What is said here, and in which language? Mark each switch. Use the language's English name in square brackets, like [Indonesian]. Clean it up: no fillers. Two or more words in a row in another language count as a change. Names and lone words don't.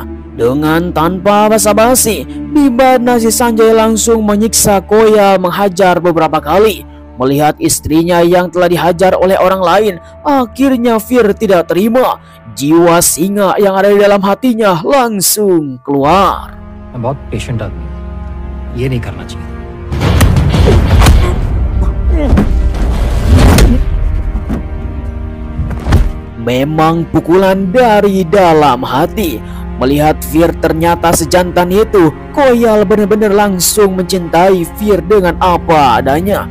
[Indonesian] Dengan tanpa basa-basi, di mana si Sanjay langsung menyiksa Koyal, menghajar beberapa kali. Melihat istrinya yang telah dihajar oleh orang lain, akhirnya Fir tidak terima. Jiwa singa yang ada di dalam hatinya langsung keluar. [Hindi] मैं बहुत पेशेंट आदमी हूँ, ये नहीं करना चाहिए। [Indonesian] Memang pukulan dari dalam hati. Melihat Fir ternyata sejantan itu, Koyal benar-benar langsung mencintai Fir dengan apa adanya.